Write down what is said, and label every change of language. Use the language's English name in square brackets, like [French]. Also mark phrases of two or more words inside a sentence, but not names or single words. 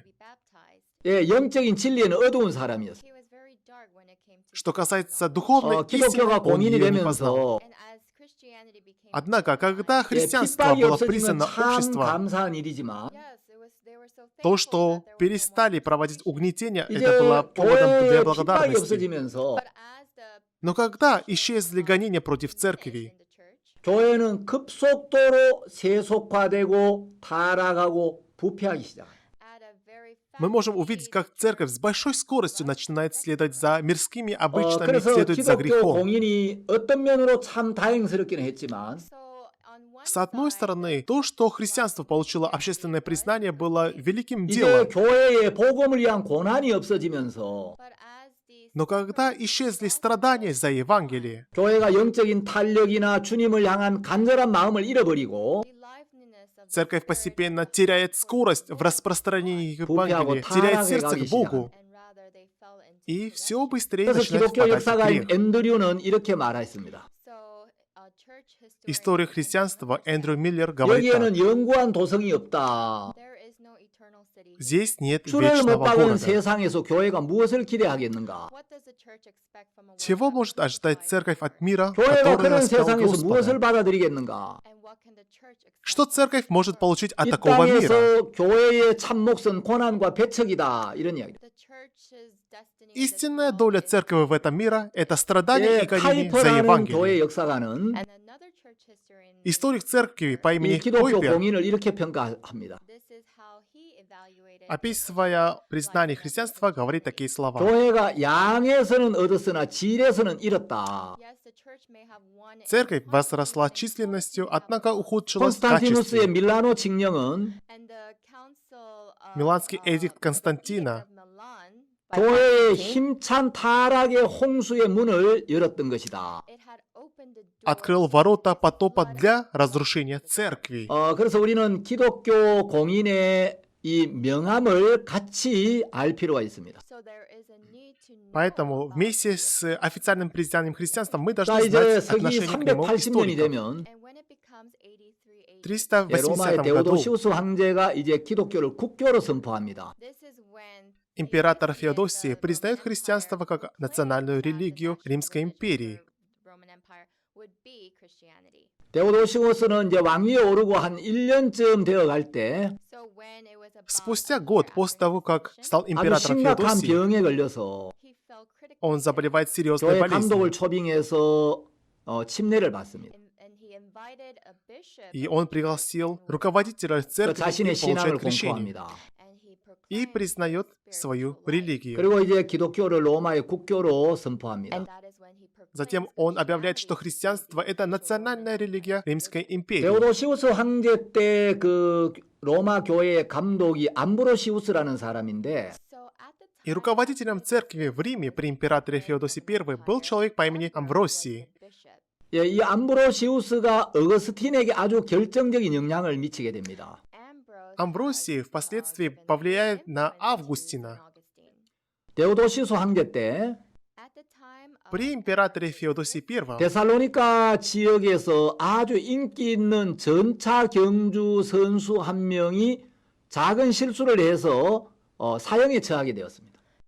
[Korean] 예, 영적인 진리에는 어두운 사람이었어요. [Russian] Что касается духовной истины, [Korean] 기독교가 [Russian] он [Korean] 공인이 [Russian] ее не познал. [Korean] 되면서 [Russian] Однако, когда [Korean] 예, [Russian] христианство [Korean] 핍박이 [Russian] было [Korean] 없어지면 [Russian] признано [Korean] 참 [Russian] обществом, [Korean] 감사한 일이지만 [Russian] то, что перестали проводить угнетение, [Korean] 이제 [Russian] это было поводом [Korean] 교회에 [Russian] для [Korean] 핍박이 [Russian] благодарности. [Korean] 없어지면서 [Russian] Но когда исчезли гонения против церкви, [Korean] 교회는 급속도로 세속화되고 타락하고 부패하기 시작합니다. [Russian] мы можем увидеть, как церковь с большой скоростью начинает следовать за мирскими обычаями, [Korean] 그래서 [Russian] следует за [Korean] 기독교 [Russian] грехом. [Korean] 공인이 어떤 면으로 참 다행스럽기는 했지만 [Russian] С одной стороны, то, что христианство получило общественное признание, было великим [Korean] 이제 [Russian] делом. [Korean] 교회에 복음을 위한 고난이 없어지면서 [Russian] Но когда исчезли страдания за Евангелие, [Korean] 교회가 영적인 탄력이나 주님을 향한 간절한 마음을 잃어버리고 [Russian] церковь постепенно теряет скорость в распространении Евангелия, теряет сердце к Богу, и все быстрее [Korean] 그래서 [Russian] начинает [Korean] 기독교 [Russian] впадать в [Korean] 역사가인 [Russian] грех. [Korean] 앤드류는 이렇게 말했습니다. [Russian] История христианства Эндрю Миллер говорит так. [Korean] 여기에는 영구한 도성이 없다. [Russian] Здесь нет [Korean] 주를 못 [Russian] вечного [Korean] 박은 [Russian] города. [Korean] 세상에서 교회가 무엇을 기대하겠는가? [Russian] Чего может ожидать церковь от мира, [Korean] 교회가 [Russian] который [Korean] 그런 [Russian] распял [Korean] 세상에서 무엇을 [Russian] Господа? [Korean] 받아들이겠는가? [Russian] Что церковь может получить от [Korean] 이 [Russian] такого мира? [Korean] 땅에서 교회의 참 몫은 고난과 배척이다. 이런 이야기. [Russian] Истинная доля церкви в этом мире — это страдания [Korean] 예, [Russian] и гонения за [Korean] 카이퍼라는 교회 [Russian] Евангелие. [Korean] 역사가는 [Russian] Историк церкви по [Korean] 이 [Russian] имени [Korean] 기독교 [Russian] Койпер, [Korean] 공인을 이렇게 평가합니다. [Russian] описывая признание христианства, говорит такие слова. [Korean] 교회가 양에서는 얻었으나 질에서는 잃었다. [Russian] Церковь возросла численностью, однако ухудшилась в [Korean] 콘스탄티누스의 [Russian] качестве. [Korean] 밀라노 칙령은 [Russian] Миланский эдикт Константина [Korean] 교회의 힘찬 타락의 홍수의 문을 열었던 것이다. [Russian] открыл ворота потопа для разрушения церкви. [Korean] 그래서 우리는 기독교 공인의 이 명함을 같이 알 필요가 있습니다. [Russian] Поэтому вместе с официальным признанием христианства мы [Korean] 자, [Russian] должны [Korean] 이제 [Russian] знать [Korean] 서기 [Russian] отношение к нему [Korean] 380년이 [Russian] историков. [Korean] 되면 [Russian] В [Korean] 예, 로마의 [Russian] 380 году [Korean] 데오도시우스 황제가 이제 기독교를 국교로 선포합니다. [Russian] император Феодосий признает христианство как национальную религию Римской империи. [Korean] 데오도시우스는 이제 왕위에 오르고 한 1년쯤 되어갈 때 [Russian] Спустя год после того, как стал [Korean] 아주 [Russian] императором [Korean] 심각한 [Russian] Феодосий, [Korean] 병에 걸려서 [Russian] он заболевает серьезной [Korean] 교회 감독을 [Russian] болезнью. [Korean] 초빙해서 침례를 받습니다. [Russian] И он пригласил руководителя [Korean] 그 [Russian] церкви [Korean] 자신의 [Russian] и [Korean] 신앙을 [Russian] получает крещение. [Korean] 공포합니다. [Russian] И признает свою религию. [Korean] 그리고 이제 기독교를 로마의 국교로 선포합니다. [Russian] Затем он объявляет, что христианство — это национальная религия Римской империи. [Korean] 데오도시우스 황제 때 그 로마 교회의 감독이 암브로시우스라는 사람인데 [Russian] И руководителем церкви в Риме при императоре Феодосии I был человек по имени Амвросий. [Korean] 예, 이 암브로시우스가 어거스틴에게 아주 결정적인 영향을 미치게 됩니다. [Russian] Амвросий впоследствии повлияет на Августина. [Korean] 데오도시수 황제 때 [Russian] При императоре Феодосии I [Korean] 데살로니가 지역에서 아주 인기 있는 전차 경주 선수 한 명이 작은 실수를 해서 사형에 처하게 되었습니다.